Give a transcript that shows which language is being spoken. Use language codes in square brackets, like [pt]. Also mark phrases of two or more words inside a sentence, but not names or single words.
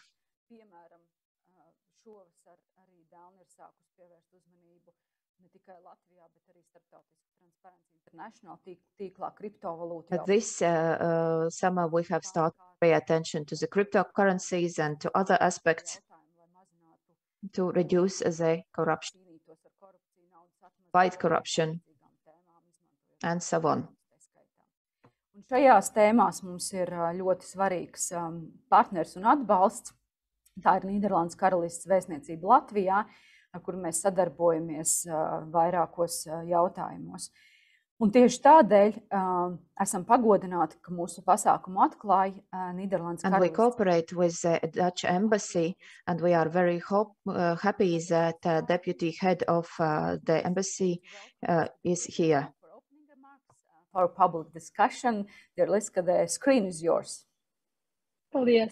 [en] This summer we have started to pay attention to the cryptocurrencies and to other aspects to reduce the corruption, fight corruption, and so on. [lv] Šajās tēmās mums ir ļoti svarīgs partners un atbalsts. Tā ir Nīderlandes karalistes vēstniecība Latvijā, ar kuru mēs sadarbojamies vairākos jautājumos. Un tieši tādēļ esam pagodināti, ka mūsu pasākumu atklāja Nīderlandes karalistes. [en] And we cooperate with the Dutch embassy, and we are very happy that deputy head of the embassy is here. For public discussion, dear Lieske, the screen is yours. [lv] Paldies.